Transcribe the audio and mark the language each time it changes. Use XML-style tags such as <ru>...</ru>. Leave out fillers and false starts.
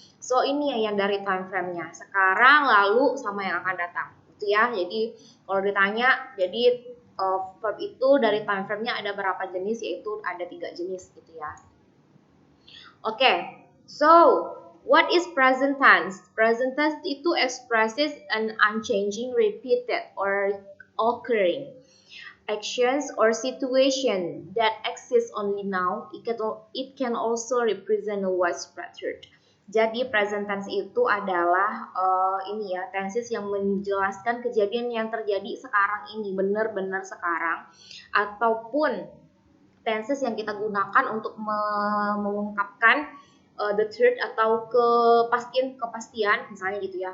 <id>So ini yang dari time frame-nya. Sekarang, lalu, sama yang akan datang. Gitu ya. Jadi kalau ditanya, jadi verb itu dari time frame-nya ada berapa jenis? Yaitu ada 3 jenis gitu ya.</id> <en>Oke, so what is present tense? Present tense itu expresses an unchanging, repeated, or occurring actions or situation that exists only now. It can also represent a widespread truth.</en> <id>Jadi present tense itu adalah tenses yang menjelaskan kejadian yang terjadi sekarang ini, benar-benar sekarang, ataupun tenses yang kita gunakan untuk mengungkapkan</id> <en>the truth</en> <id>atau kepastian misalnya gitu ya.</id>